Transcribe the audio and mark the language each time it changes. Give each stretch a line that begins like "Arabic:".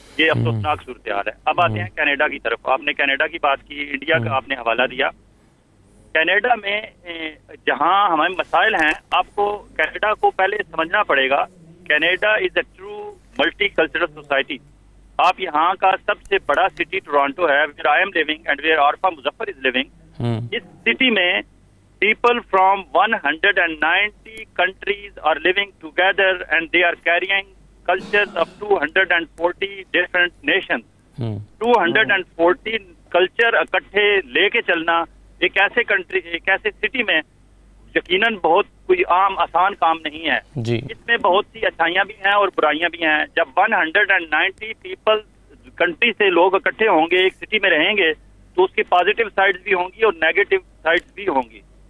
Urdu: یہ افسوسناک صورتحال ہے. اب آتے ہیں کینیڈا کی طرف. آپ نے کینیڈا کی بات کی، انڈیا کا آپ نے حوالہ دیا. کینیڈا میں جہاں ہمارے مسائل ہیں، آپ کو کینیڈا کو پہلے سمجھنا پڑے گا.
English: Canada is a true multicultural society.
Urdu: آپ یہاں کا سب سے بڑا سٹی ٹورانٹو ہے،
English: Where I'm living and where Arifa Muzaffar is living.
Urdu: اس city میں
English: people from 190 countries are living together and they are carrying cultures of 240 different nations.
Urdu: 240 culture اکٹھے لے کے چلنا ایک ایسے کنٹری، ایک ایسے سٹی میں یقیناً بہت کوئی عام آسان کام نہیں ہے. اس میں بہت سی اچھائیاں بھی ہیں اور برائیاں بھی ہیں. جب 190 پیپل کنٹری سے لوگ اکٹھے ہوں گے، ایک سٹی میں رہیں گے، تو اس کی پازیٹیو سائڈز بھی ہوں گی اور نیگیٹو سائڈز بھی ہوں گی.